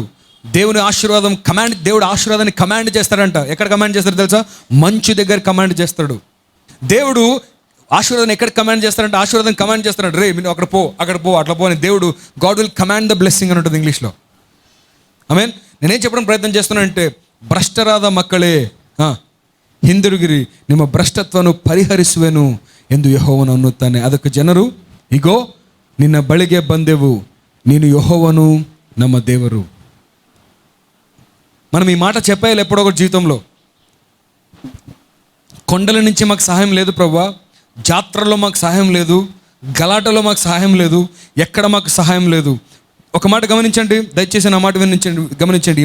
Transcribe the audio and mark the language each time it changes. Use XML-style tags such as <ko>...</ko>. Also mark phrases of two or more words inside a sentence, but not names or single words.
<te>దేవుని ఆశీర్వాదం దేవుడు ఆశీర్వాదాన్ని కమాండ్ చేస్తాడంట. ఎక్కడ కమాండ్ చేస్తాడు తెలుసా? మంచు దగ్గర కమాండ్ చేస్తాడు. దేవుడు ఆశీర్వాదం ఎక్కడ కమాండ్ చేస్తారంటే, ఆశీర్వాదం కమాండ్ చేస్తాడు. రే మీరు అక్కడ పో, అట్లా పో అని దేవుడు,</te> <en>God will command the blessing</en> <te>అని ఉంటుంది ఇంగ్లీష్లో. ఆమేన్. నేనేం చెప్పడం ప్రయత్నం చేస్తున్నానంటే,</te> <kn>ಭ್ರಷ್ಟರಾದ ಮಕ್ಕಳೇ ಹಿಂದಿರುಗಿರಿ, ನಿಮ್ಮ ಭ್ರಷ್ಟತ್ವವನ್ನು ಪರಿಹರಿಸುವೆನು ಎಂದು ಯೆಹೋವನು ಅನ್ನುತ್ತಾನೆ. ಅದಕ್ಕೆ ಜನರು, ಇಗೋ ನಿನ್ನ ಬಳಿಗೆ ಬಂದೆವು, ನೀನು యెహోవాను ನಮ್ಮ ದೇವರು.</kn> <te>మనం ఈ మాట చెప్పేయాలి ఎప్పుడో ఒకటి జీవితంలో. కొండల నుంచి మాకు సహాయం లేదు ప్రభువా, జాత్రలో మాకు సహాయం లేదు, గలాటలో మాకు సహాయం లేదు, ఎక్కడ మాకు సహాయం లేదు. ఒక మాట గమనించండి, దయచేసి నా మాట గమనించండి.</te>